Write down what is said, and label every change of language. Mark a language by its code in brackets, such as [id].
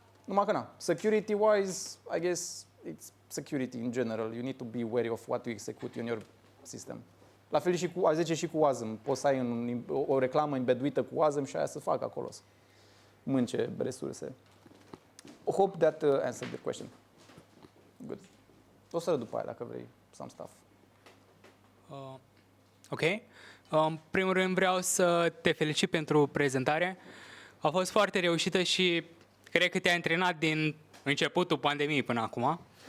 [ro] Numai că na, [en] security-wise, I guess, it's security in general. You need to be wary of what you execute in your system. [ro] La fel și cu WASM. Poți să ai o reclamă embeduită cu WASM și aia să facă acolo. Să mânce resurse. [en] Hope that answered the question. Good. [ro] O să arăt după aia dacă vrei [en] some stuff. Ok. [ro] În primul rând vreau să te felicit pentru prezentare. A fost foarte reușită și cred că te-ai antrenat din începutul pandemiei până acum.